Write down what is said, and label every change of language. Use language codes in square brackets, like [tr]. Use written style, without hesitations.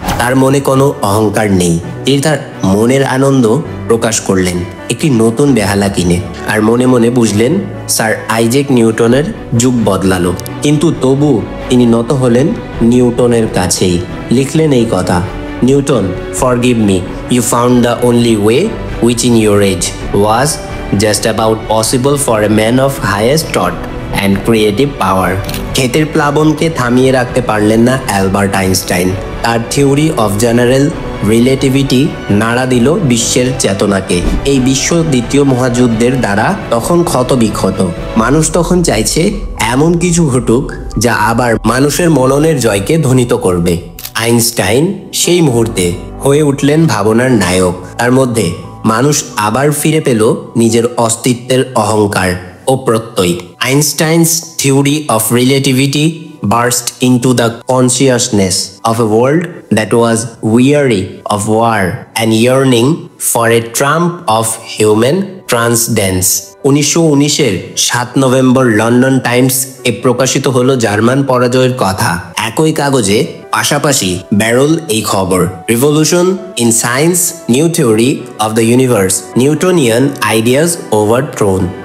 [bn] তার মনে কোনো অহংকার নেই। তিনি তার মনের আনন্দ প্রকাশ করলেন একটি নতুন বেহালা কিনে, আর মনে মনে বুঝলেন স্যার আইজ্যাক নিউটনের যুগ বদলালো। কিন্তু তবু তিনি নত হলেন নিউটনের কাছেই। লিখলেন এই কথা, [en] Newton, forgive me, you found the only way which in your age was just about possible for a man of highest thought and creative power. [bn] ক্ষেতের প্লাবনকে থামিয়ে রাখতে পারলেন না অ্যালবার্ট আইনস্টাইন। তার থিওরি অফ জেনারেল রিলেটিভিটি নাড়া দিল বিশ্বের চেতনাকে। এই বিশ্ব দ্বিতীয় মহাযুদ্ধের দ্বারা তখন ক্ষতবিক্ষত। মানুষ তখন চাইছে এমন কিছু ঘটুক যা আবার মানুষের মননের জয়কে ধ্বনিত করবে। আইনস্টাইন সেই মুহূর্তে হয়ে উঠলেন ভাবনার নায়ক। তার মধ্যে মানুষ আবার ফিরে পেল নিজের অস্তিত্বের অহংকার ও প্রত্যয়। [en] Einstein's theory of relativity burst into the consciousness of a world that was weary of war and yearning for a triumph of human transcendence. [bn] 1919-এর 7 November London Times এ প্রকাশিত হলো জার্মান পরাজয়ের কথা। একই কাগজে পাশাপাশি ব্যারল এই খবর, [en] Revolution in science, new theory of the universe, Newtonian ideas overthrown.